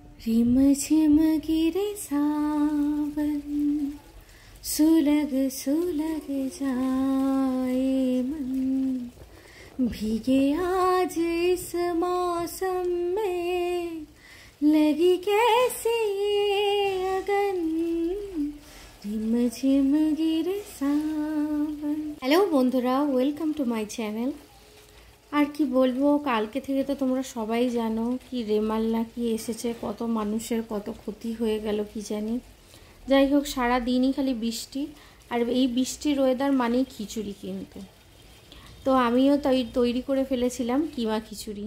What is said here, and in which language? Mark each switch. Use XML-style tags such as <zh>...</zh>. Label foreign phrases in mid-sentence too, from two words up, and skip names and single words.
<hi>रिम झिम गिरे सावन सुलग सुलग जाए मन, भीगे आज इस मौसम में लगी कैसी अगन, रिम झिम गिरे सावन।</hi> <en>Hello बंधुरा, welcome to my channel।</en> <bn>আর কি বলবো, কালকে থেকে তো তোমরা সবাই জানো কি রেমাল নাকি এসেছে, কত মানুষের কত ক্ষতি হয়ে গেল কি জানি। যাই হোক, সারা দিনই খালি বৃষ্টি, আর এই বৃষ্টির ওয়েদার মানেই খিচুড়ি। কিন্তু তো আমিও তৈরি করে ফেলেছিলাম কিমা খিচুড়ি।</bn>